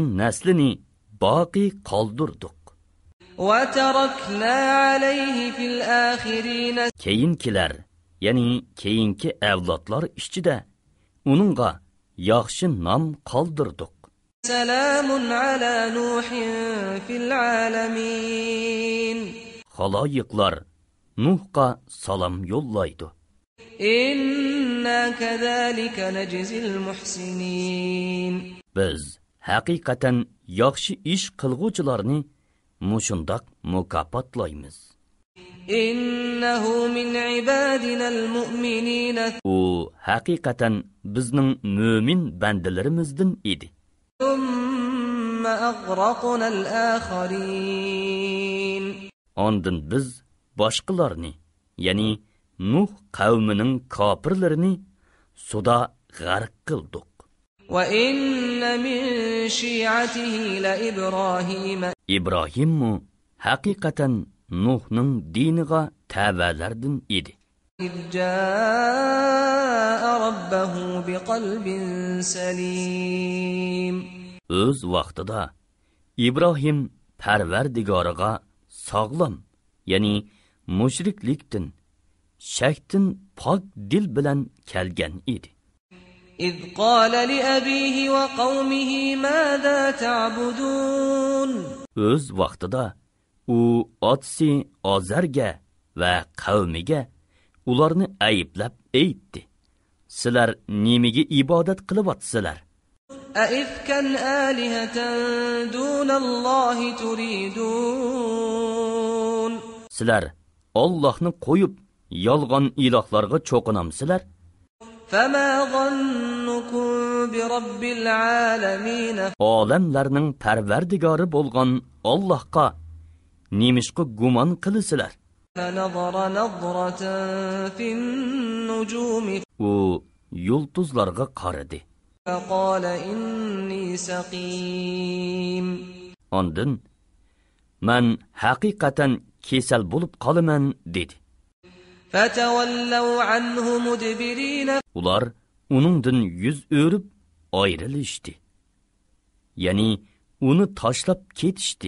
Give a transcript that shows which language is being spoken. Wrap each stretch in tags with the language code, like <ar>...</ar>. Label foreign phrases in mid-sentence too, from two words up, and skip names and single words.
<uz>naslini boqi qoldirdik.</uz> <ar>وَتَرَكْنَا عَلَيْهِ فِي الْآخِرِينَ.</ar> <uz>Keyinkilar, ya'ni keyinki avlodlar ichida uningga yaxshi nom qoldirdik.</uz> <ar>سَلَامٌ عَلَى نُوحٍ فِي الْعَالَمِينَ.</ar> <uz>Xaloyiqlar Nuhga salom yo'llaydi.</uz> <ar>إِنَّا كَذَلِكَ نَجْزِي الْمُحْسِنِينَ.</ar> <uz>Biz haqiqatan yaxshi ish qilguvchilarni mushundoq mukofotlaymiz.</uz> <ar>إِنَّهُ مِنْ عِبَادِنَا الْمُؤْمِنِينَ.</ar> <uz>U haqiqatan bizning mo'min bandalarimizdan edi.</uz> <ar>ثُمَّ أَغْرَقْنَا الْآخَرِينَ.</ar> <uz>Ondan biz boshqalarni, ya'ni Nuh qavmining kofirlarini suda g'arq qildik.</uz> <ar>وَإِنَّ مِنْ شِيعَتِهِ لَإِبْرَاهِيمَ.</ar> <uz>İbrahimmu haqiqatan Nuhning diniga tavalardan edi.</uz> <ar>إِذْ جَاءَ رَبَّهُ بِقَلْبٍ سَلِيمٍ.</ar> <uz>Öz vaqtida İbrahim Parvardigoriga sog'lom, ya'ni mushriklikdan, shakdan pok dil bilan kelgan edi.</uz> <ar>إذ قال لأبيه وقومه ماذا تعبدون</ar> <uz>O'z vaqtida u otasi Ozarga va qavmiga ularni ayblab aytdi. Sizlar nimaga ibodat qilyapsizlar?</uz> <ar>أئفكا آلهة دون الله تريدون</ar> <uz>Sizlar Allohni qo'yib yolg'on ilohlarga cho'qinamsizlar?</uz> <ar>فما ظنكم برب العالمين</ar> <uz>Olamlarning parvardigori bo'lgan Allohga nemishqa gumon qilisizlar?</uz> <ar>فنظر نظرة في النجوم</ar> <uz>U yulduzlarga qaradi.</uz> <ar>فقال إني سقيم</ar> <uz>Ondan men haqiqatan kesal bo'lib qolaman dedi.</uz> <ar>فتولوا عنه مدبرين</ar> <uz>Ular uningdan yuz o'rib ayrilishdi. Ya'ni uni tashlab ketishdi.</uz>